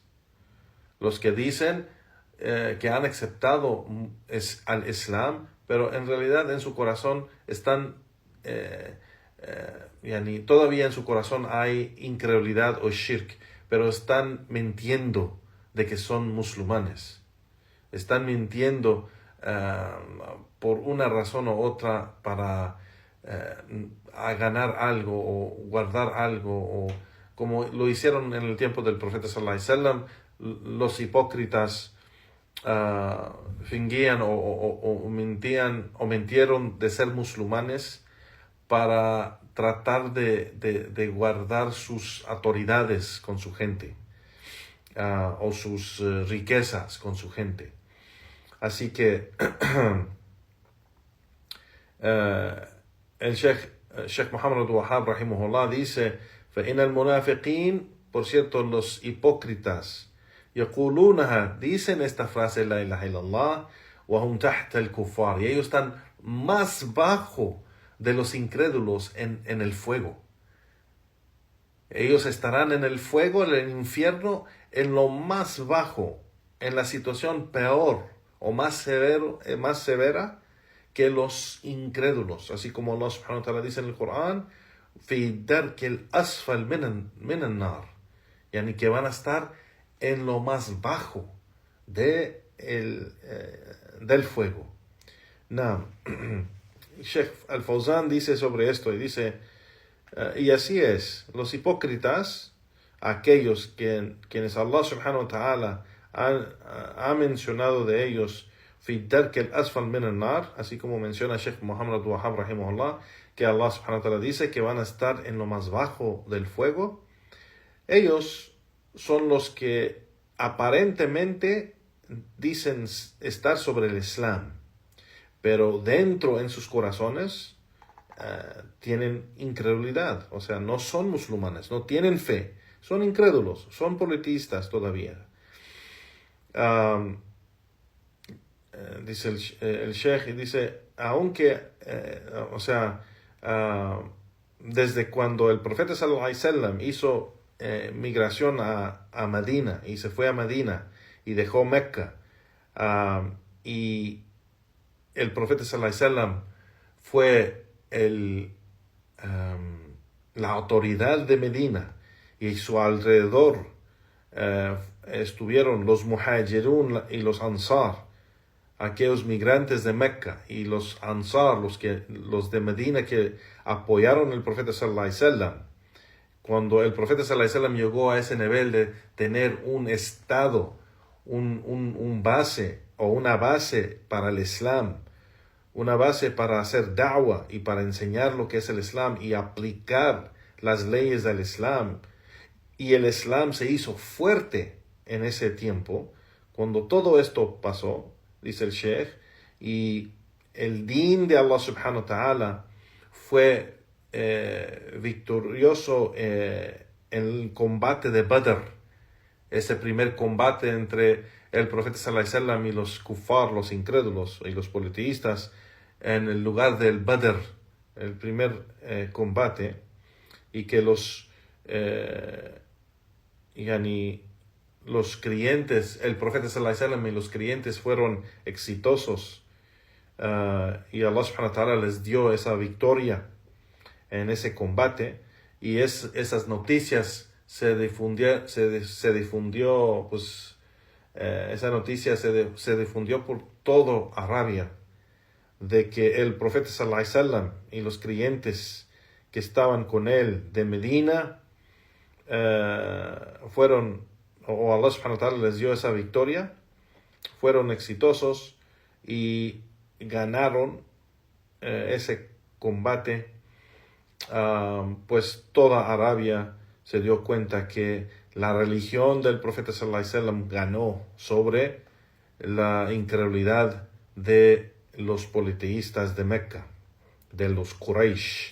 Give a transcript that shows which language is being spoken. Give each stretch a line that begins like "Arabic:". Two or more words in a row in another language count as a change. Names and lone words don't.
Spanish: Los que dicen que han aceptado al Islam, pero en realidad en su corazón están, todavía en su corazón hay incredulidad o shirk, pero están mintiendo de que son musulmanes. Están mintiendo por una razón u otra para a ganar algo o guardar algo, o como lo hicieron en el tiempo del profeta
Arabic: صلى الله عليه وسلم.
Spanish: Los hipócritas fingían o mintieron de ser musulmanes para tratar de guardar sus autoridades con su gente, o sus riquezas con su gente. Así que el Sheikh Muhammad al-Wahhab rahimahullah dice:
Arabic: فإن المنافقين,
Spanish: por cierto, los hipócritas, يقولونها, dicen esta frase
Arabic: لا إله إلا الله, وهم تحت الكفار,
Spanish: y ellos están más bajo de los incrédulos en el fuego. Ellos estarán en el fuego, en el infierno, en lo más bajo, en la situación peor o más severa que los incrédulos. Así como Allah
Arabic: سبحانه وتعالى
Spanish: dice en el Corán:
Arabic: في درك الأسفل من النار,
Spanish: yani que van a estar en lo más bajo del fuego. Sheikh Al-Fawzan dice sobre esto, y dice: y así es, los hipócritas, aquellos quienes Allah
Arabic: سبحانه وتعالى
Spanish: ha mencionado de ellos,
Arabic: في درك الأسفل من النار,
Spanish: así como menciona Sheikh Muhammad al-Wahhab rahimahullah, que Allah
Arabic: سبحانه وتعالى
Spanish: dice que van a estar en lo más bajo del fuego. Ellos son los que aparentemente dicen estar sobre el Islam, pero dentro en sus corazones tienen incredulidad. O sea, no son musulmanes, no tienen fe, son incrédulos, son politistas todavía. Dice el Sheikh, y dice, aunque, desde cuando el profeta
Arabic: صلى الله عليه وسلم
Spanish: hizo migración a Medina, y se fue a Medina y dejó Mecca, y el profeta
Arabic: صلى الله عليه وسلم
Spanish: fue la autoridad de Medina, y su alrededor estuvieron los muhajirun y los ansar, aquellos migrantes de Mecca, y los ansar, los de Medina que apoyaron al profeta
Arabic: صلى الله عليه وسلم.
Spanish: Cuando el profeta
Arabic: صلى الله عليه وسلم
Spanish: llegó a ese nivel de tener un estado, un base o una base para el Islam, una base para hacer da'wah y para enseñar lo que es el Islam y aplicar las leyes del Islam, y el Islam se hizo fuerte en ese tiempo, cuando todo esto pasó, dice el Sheikh, y el din de Allah
Arabic: سبحانه وتعالى
Spanish: fue victorioso en el combate de Badr, ese primer combate entre el profeta
Arabic: صلى الله عليه وسلم
Spanish: y los kuffar, los incrédulos y los politeístas, en el lugar del Badr, el primer combate, y que los creyentes, el profeta
Arabic: صلى الله عليه وسلم
Spanish: y los creyentes fueron exitosos, y Allah
Arabic: سبحانه وتعالى
Spanish: les dio esa victoria en ese combate, y esas noticias se difundió, pues esa noticia se difundió por todo Arabia, de que el profeta
Arabic: صلى الله عليه وسلم
Spanish: y los creyentes que estaban con él de Medina fueron, o Allah
Arabic: سبحانه وتعالى
Spanish: les dio esa victoria, fueron exitosos y ganaron ese combate. Pues toda Arabia se dio cuenta que la religión del profeta
Arabic: صلى الله عليه وسلم
Spanish: ganó sobre la incredulidad de los politeístas de Mecca, de los Quraysh.